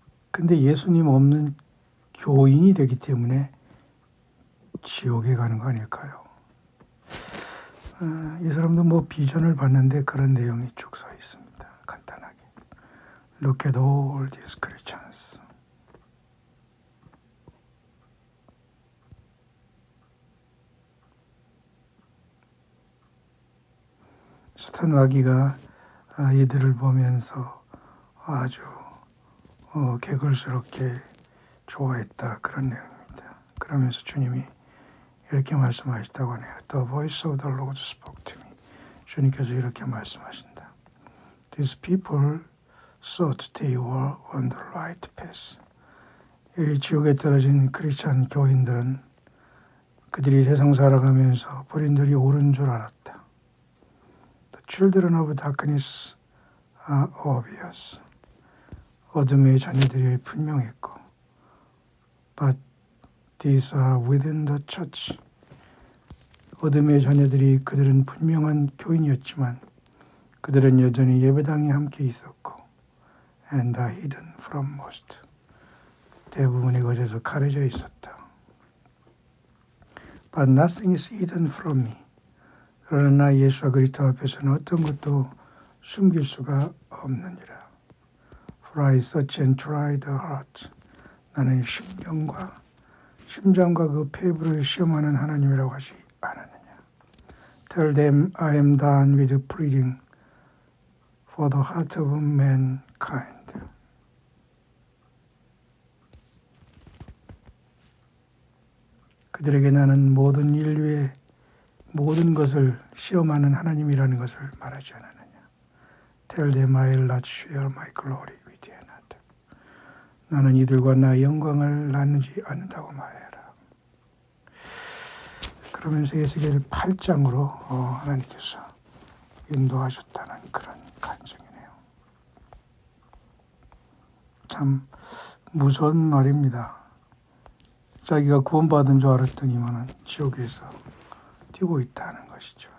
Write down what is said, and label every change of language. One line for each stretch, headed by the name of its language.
Korean: 근데 예수님 없는 교인이 되기 때문에 지옥에 가는 거 아닐까요? 이 사람도 비전을 봤는데 그런 내용이 쭉 써 있습니다. 간단하게.
English: Look at all these Christians.
Korean: 사탄 마귀가 이들을 보면서 아주 개걸스럽게 좋아했다, 그런 내용입니다. 그러면서 주님이 이렇게 말씀하셨다고 하네요.
English: The voice of the Lord spoke to me.
Korean: 주님께서 이렇게 말씀하신다.
English: These people thought they were on the right path.
Korean: 이 지옥에 떨어진 크리스찬 교인들은 그들이 세상 살아가면서 본인들이 옳은 줄 알았다.
English: The children of darkness are obvious.
Korean: 어둠의 자녀들이 분명했고,
English: but these are within the church.
Korean: 어둠의 자녀들이 그들은 분명한 교인이었지만 그들은 여전히 예배당에 함께 있었고,
English: and are hidden from most.
Korean: 대부분의 것에서 가려져 있었다.
English: But nothing is hidden from me.
Korean: 그러나 예수와 그리스도 앞에서는 어떤 것도 숨길 수가 없느니라.
English: For I search and try the heart.
Korean: 나는 심장과 그 폐부를 시험하는 하나님이라고 하지 않았느냐.
English: Tell them I am done with pleading for the heart of mankind.
Korean: 그들에게 나는 모든 인류의 모든 것을 시험하는 하나님이라는 것을 말하지 않았느냐.
English: Tell them I will not share my glory with another.
Korean: 나는 이들과 나의 영광을 나누지 않는다고 말해라. 그러면서 에스겔 8장으로 하나님께서 인도하셨다는 그런 간증이네요. 참 무서운 말입니다. 자기가 구원받은 줄 알았더니만 지옥에서 뛰고 있다는 것이죠.